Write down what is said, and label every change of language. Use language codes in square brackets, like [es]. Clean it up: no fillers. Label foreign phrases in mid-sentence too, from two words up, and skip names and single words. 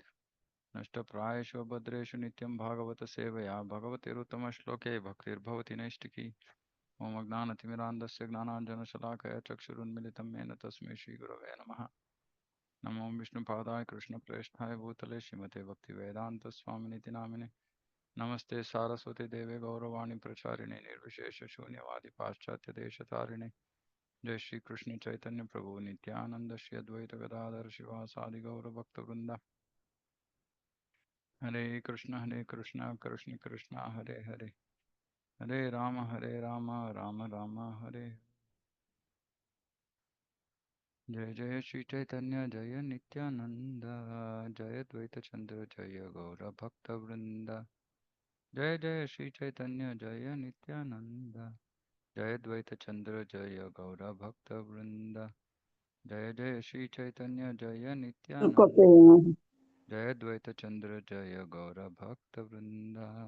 [sa] ನಷ್ಟಪ್ರಾಯೇಷು ಭದ್ರೇಷು ನಿತ್ಯಂ ಭಾಗವತ ಸೇವಯಾ ಭಗವತಿರುತ್ತಮ ಶ್ಲೋಕೆ ಭಕ್ತಿರ್ಭವತಿ ನೈಷ್ಟಿಕಿ. ಓಂ ಅಜ್ಞಾನತಿಮಿರಾಂಧಸ್ಯ ಜ್ಞಾನಾಂಜನಶಲಾಕಯ ಚಕ್ಷುರುನ್ಮಿಲಿತಂ ಯೇನ ತಸ್ಮೈ ಶ್ರೀಗುರವೇ ನಮಃ. ನಮೋ ವಿಷ್ಣುಪಾದಾಯ ಕೃಷ್ಣಪ್ರೇಷ್ಠಾಯ ಭೂತಲೆ ಶ್ರೀಮತೆ ಭಕ್ತಿವೇದಾಂತಸ್ವಾಮಿನಿತಿ ನಾಮಿನೆ. ನಮಸ್ತೆ ಸಾರಸ್ವತಿ ದೇವೆ ಗೌರವಾಣಿ ಪ್ರಚಾರಿಣೆ ನಿರ್ವಿಶೇಷ ಶೂನ್ಯವಾದಿ ಪಾಶ್ಚಾತ್ಯ ದೇಶತಾರಿಣೆ. ಜೈ ಶ್ರೀ ಕೃಷ್ಣ ಚೈತನ್ಯ ಪ್ರಭು ನಿತ್ಯಾನಂದ ಶ್ರೀ ಅದ್ವೈತ ಗದಾಧರ ಶಿವಾಸಾದಿ ಗೌರಭಕ್ತವೃಂದ. ಹರೇ ಕೃಷ್ಣ ಕೃಷ್ಣ ಕೃಷ್ಣ ಹರೇ ಹರೇ. ಹರೇ ರಾಮ ರಾಮ ರಾಮ ಹರೇ. ಜಯ ಜಯ ಶ್ರೀ ಚೈತನ್ಯ ಜಯ ನಿತ್ಯಾನಂದ ಜಯ ದ್ವೈತ ಚಂದ್ರ ಜಯ ಗೌರ ಭಕ್ತ ವೃಂದ. ಜಯ ಜಯ ಶ್ರೀ ಚೈತನ್ಯ ಜಯ ನಿತ್ಯಾನಂದ ಜಯ ದ್ವೈತ ಚಂದ್ರ ಜಯ ಗೌರ ಭಕ್ತ ವೃಂದ. ಜಯ ಜಯ ಶ್ರೀ ಚೈತನ್ಯ ಜಯ ನಿತ್ಯಾನಂದ ಜಯ ದ್ವೈತ ಚಂದ್ರ ಜಯ ಗೌರ ಭಕ್ತ ವೃಂದ.